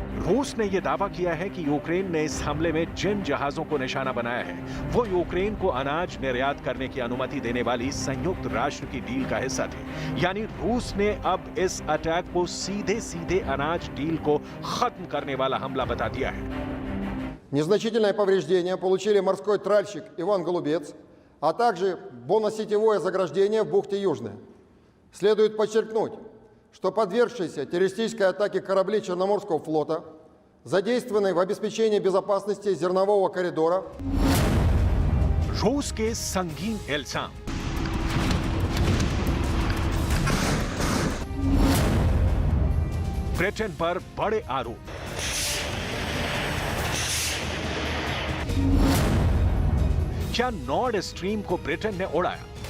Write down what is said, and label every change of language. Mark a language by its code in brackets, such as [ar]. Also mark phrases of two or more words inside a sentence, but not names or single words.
[hi] रूस ने यह दावा किया है कि यूक्रेन ने इस हमले में जिन जहाजों को निशाना बनाया है वो यूक्रेन को अनाज निर्यात करने की अनुमति देने वाली संयुक्त राष्ट्र की डील का हिस्सा थे। यानी रूस ने अब इस अटैक को सीधे सीधे अनाज डील को खत्म करने वाला हमला बता दिया है। [ru] Незначительное повреждение получили морской тральщик Иван Голубец, а также бонно-сетевое заграждение в бухте Южная. Следует подчеркнуть, что подвергшиеся террористической атаке корабли Черноморского флота, задействованные в обеспечении безопасности зернового коридора, [hi] रूस के संगीन इल्जाम। ब्रिटेन पर बड़े आरोप। क्या नॉर्ड स्ट्रीम को ब्रिटेन ने उड़ाया?